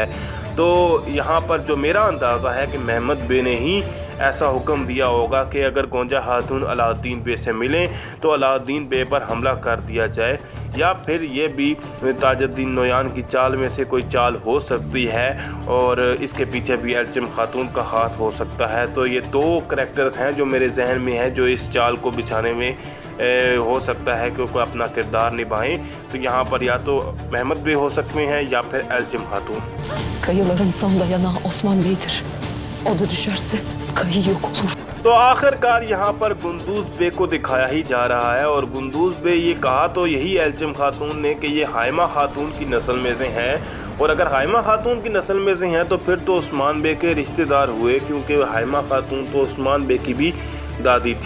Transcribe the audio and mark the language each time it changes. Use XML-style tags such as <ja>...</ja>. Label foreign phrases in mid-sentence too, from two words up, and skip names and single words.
<hi>तो यहाँ पर जो मेरा अंदाज़ा है कि महमद बे ने ही ऐसा हुक्म दिया होगा कि अगर गोंजा खातून अलाउद्दीन बे से मिलें तो अलाउद्दीन बे पर हमला कर दिया जाए, या फिर ये भी ताजुद्दीन नोयान की चाल में से कोई चाल हो सकती है और इसके पीछे भी एल्चिम खातून का हाथ हो सकता है। तो ये दो करैक्टर्स हैं जो मेरे जहन में है जो इस चाल को बिछाने में हो सकता है कि वो अपना किरदार निभाएं। तो यहाँ पर या तो महमद बे हो सकते हैं या फिर एल्चिम खातून।</hi> <tr>Kayıların son dayanağı Osman Bey'dir. O da düşerse kayı yok olur.</tr> <hi>तो आखिरकार यहाँ पर गुंदूज बे को दिखाया ही जा रहा है और गुंदूज बे ये कहा तो यही एल्चिम खातून ने कि ये हाइमा खातून की नस्ल में से हैं। और अगर हाइमा खातून की नस्ल में से हैं तो फिर तो उस्मान बे के रिश्तेदार हुए, क्योंकि हाइमा खातून तो उस्मान बे की भी दादी थी।</hi>